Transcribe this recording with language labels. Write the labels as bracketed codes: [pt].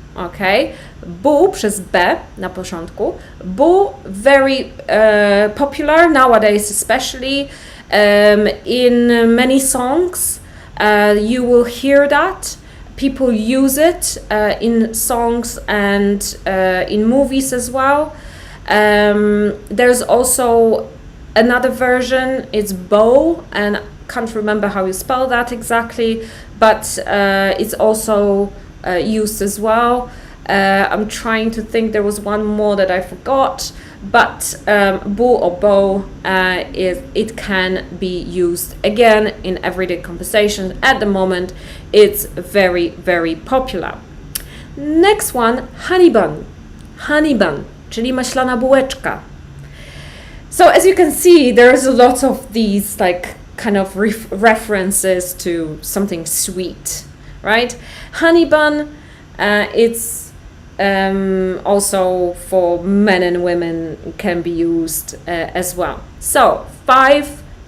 [pl] Okay, boo przez B na początku. [en] Boo, very popular nowadays, especially in many songs. You will hear that. People use it in songs and in movies as well. There's also another version, it's bow, and I can't remember how you spell that exactly, but it's also used as well. I'm trying to think, there was one more that I forgot, but boo or bow, it can be used again in everyday conversation. At the moment, it's very, very popular. Next one, honey bun. [pl] Honey bun, czyli maślana bułeczka. [en] So as you can see, there's a lot of these like kind of references to something sweet, right? Honey bun, it's also for men and women can be used as well. So 5